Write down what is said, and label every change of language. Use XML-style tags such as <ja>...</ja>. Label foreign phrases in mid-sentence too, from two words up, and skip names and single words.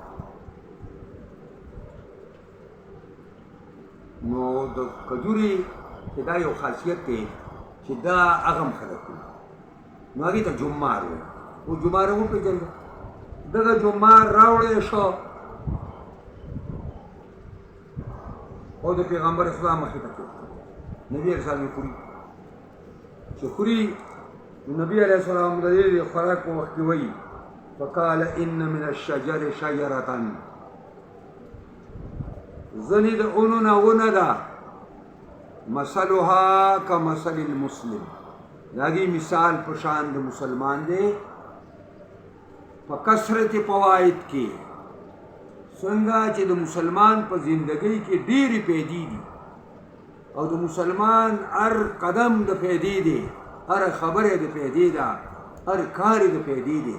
<ps>نو د کجورې چې دا یو خاصیت دی چې دا اغم خلک وي نو هغې ته جمار وایي او جمار یې وپېژنده دغه جمار راوړی شو او د پیغمبر خدا مخې ته کېږدي. نبي</ps> <ar>علیه السلام</ar> <ps>یې خوري. چې خوري نو نبي</ps> <ar>علیه السلام</ar> <ps>د دې خوراک په وخت کې وایي</ps> <ar>فقال ان من الشجر شجرة،</ar> <ps>ځنې د اونو نه ونه ده</ps> <ar>مثلها کمثل المسلم،</ar> <ps>د هغې مثال په شان د مسلمان دی په کثرت فواید کې، څنګه چې د مسلمان په زندګۍ کې ډېرې پیدې دي او د مسلمان هر قدم د پیدې دی، هر خبره د پیدې ده، هر کار د پیدې دی.</ps>